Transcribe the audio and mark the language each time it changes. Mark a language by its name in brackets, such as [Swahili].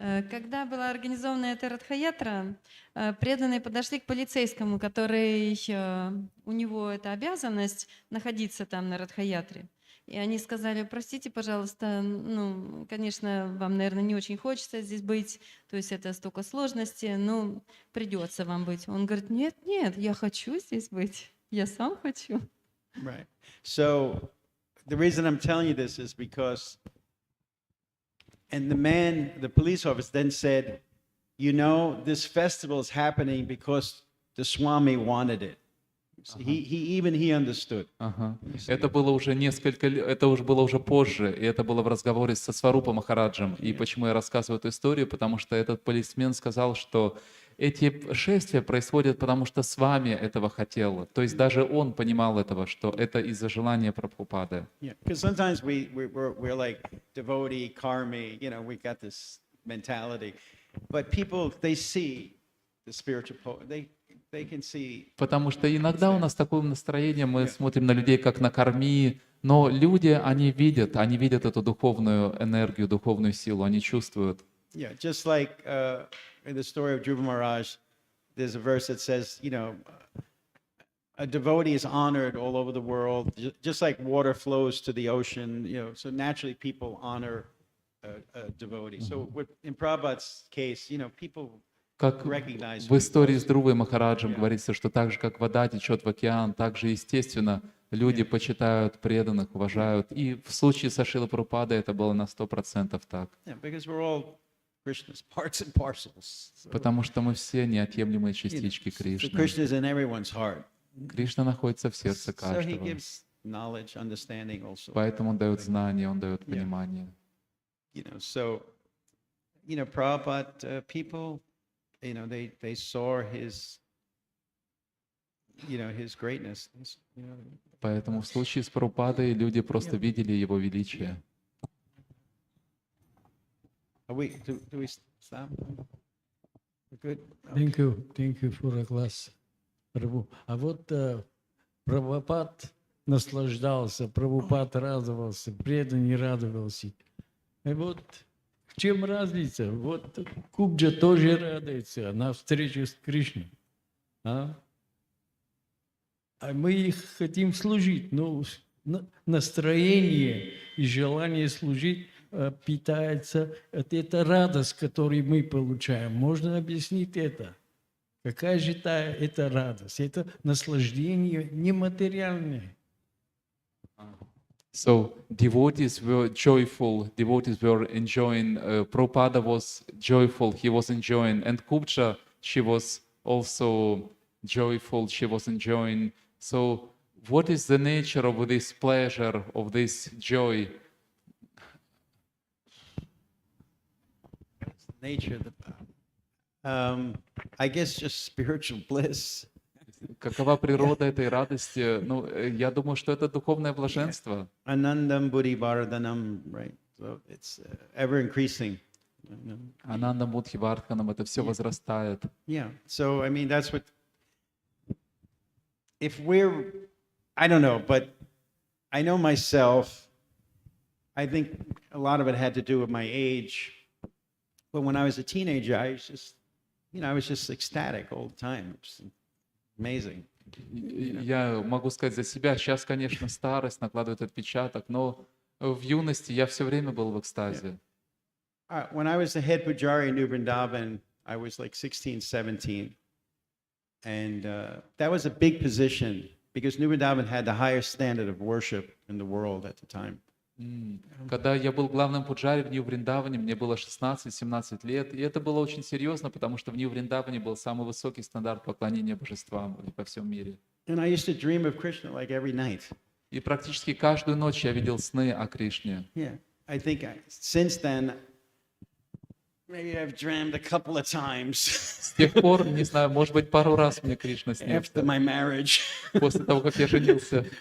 [Russian] Когда была организована эта Радха-ятра, преданные подошли к полицейскому, который, у него эта обязанность находиться там на Радха-ятре. И они сказали: простите, пожалуйста, ну, конечно, вам, наверное, не очень хочется здесь быть, то есть это столько сложностей, но придется вам быть. Он говорит: нет, нет, я хочу здесь быть, я сам хочу. [English] Right. So the reason I'm telling you this is because, and the police officer then said, you know, this festival is happening because the Swami wanted it. He understood. [Russian] Ага. Это было уже это уже было уже позже, и это было в разговоре со Сварупа Махараджем. И почему я рассказываю эту историю? Потому что этот полисмен сказал, что эти шествия происходят, потому что с вами этого хотел. То есть даже он понимал этого, что это из-за желания Прабхупады. [English] Yeah, because sometimes we're like devotee, karmi, you know, we got this mentality, but people, they see the spiritual, they can see. [Russian] Потому что иногда у нас такое настроение, мы смотрим на людей как на корми, но люди, они видят эту духовную энергию, духовную силу, они чувствуют. [English] Yeah, just like in the story of Dhruva Maharaj, there's a verse that says, you know, a devotee is honored all over the world, just like water flows to the ocean, you know, so naturally people honor a devotee. So in Prabhupada's case, you know, people [Russian] Как [English] recognize [Russian] в истории с Друвой Махараджем говорится, что так же, как вода течет в океан, так же, естественно, люди почитают преданных, уважают. И в случае со Шрилой Прабхупадой это было на 100% так. [English] Yeah, because we're all Krishna's parts and parcels. So, [Russian] Потому что мы все неотъемлемые частички [English] so [Russian] Кришны. [English] Krishna is in everyone's heart. [Russian] Кришна находится в сердце [English] So he [Russian] каждого. [English] gives knowledge, understanding also. [Russian] Поэтому он дает знания, он дает понимание. [English] You know, so, you know, Prabhupada people, you know, they saw his, you know, his greatness. You know. [Russian] Поэтому в случае с Прабхупадой люди просто видели его величие. [English] Do we stop? We're good? Thank you for the class, Прабhu. [Russian] А вот Прабхупад наслаждался, Прабхупад радовался, преданный радовался. И вот в чем разница? Вот Кубджа тоже радуется на встречу с Кришной. А мы их хотим служить. Но настроение и желание служить питается от этой радости, которую мы получаем. Можно объяснить это? Какая же это радость? Это наслаждение нематериальное. [English] So devotees were joyful, devotees were enjoying, Prabhupada was joyful, he was enjoying, and Kubja, she was also joyful, she was enjoying. So what is the nature of this pleasure, of this joy? Nature of the, I guess just spiritual bliss. [Russian] Какова природа этой радости? Ну, я думаю, что это духовное блаженство. [Sanskrit] Anandam buddhi vardhanam, [English] right? So it's ever increasing. [Sanskrit] Ананда Мудхи Вардханам, [Russian] это все возрастает. [English] Yeah. So I mean, that's what. If we're, I don't know, but I know myself. I think a lot of it had to do with my age. But when I was a teenager, I was just, you know, I was just ecstatic all the time. It was amazing. [Russian] Я могу сказать за себя, сейчас, конечно, старость накладывает отпечаток, но в юности я все время был в экстазе. [English] When I was the head pujari in New Vrindavan, I was like 16, 17. And that was a big position because New Vrindavan had the highest standard of worship in the world at the time. [Russian] Когда я был главным пуджари в Нью-Вриндаване, мне было 16-17 лет, и это было очень серьезно, потому что в Нью-Вриндаване был самый высокий стандарт поклонения божествам во всем мире. [English] And I used to dream of Krishna like every night. [Russian] И практически каждую ночь я видел сны о Кришне. [English] Yeah, I think since then, maybe I've dreamed a couple of times [Russian] С тех пор, не знаю, может быть, пару раз мне Кришна [English] after [Russian] снился. [English] my marriage. [Russian] После того, как я женился.